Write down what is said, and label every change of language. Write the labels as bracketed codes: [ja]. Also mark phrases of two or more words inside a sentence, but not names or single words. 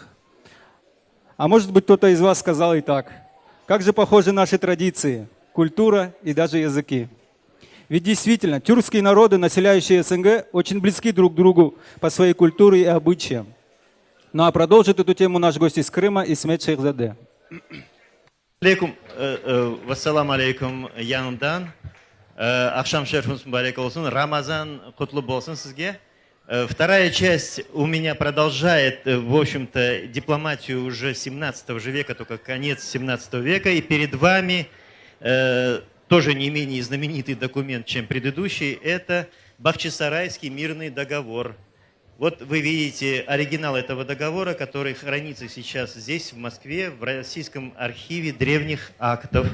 [ru] А может быть, кто-то из вас сказал и так: как же похожи наши традиции, культура и даже языки. Ведь действительно, тюркские народы, населяющие СНГ, очень близки друг к другу по своей культуре и обычаям. Ну а продолжит эту тему наш гость из Крыма Исмет Шейхзаде. [ar] والسلام عليكم, Яндан. [crh] Ахшам шерфунс барек олсын, Рамазан құтлы болсын сізге. [ru] Вторая часть у меня продолжает, в общем-то, дипломатию уже 17 века, только конец 17 века. И перед вами тоже не менее знаменитый документ, чем предыдущий. Это Бахчисарайский мирный договор. Вот вы видите оригинал этого договора, который хранится сейчас здесь, в Москве, в Российском архиве древних актов.